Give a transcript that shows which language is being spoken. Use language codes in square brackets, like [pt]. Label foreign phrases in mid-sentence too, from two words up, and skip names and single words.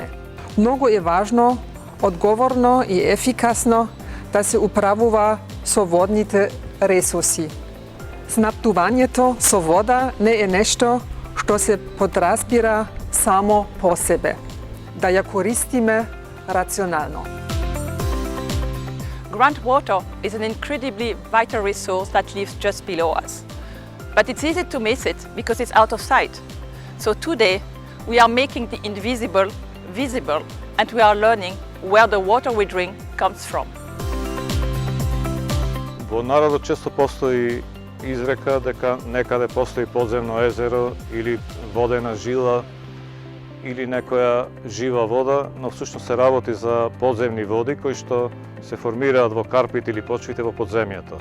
[mk] Многу е важно, одговорно и ефикасно да се управува со водните ресурси. Снабдувањето со вода не е нешто што се подразбира само по себе. Да ја користиме рационално. [en] Groundwater is an incredibly vital resource that lives just below us. But it's easy to miss it because it's out of sight. So today, we are making the invisible visible, and we are learning where the water we drink comes from. [mk] Во народот често постои изрека дека некаде постои подземно езеро или водена жила или некоја жива вода, но всушност се работи за подземни води кои што се формираат во карпите или почвите во подземјето.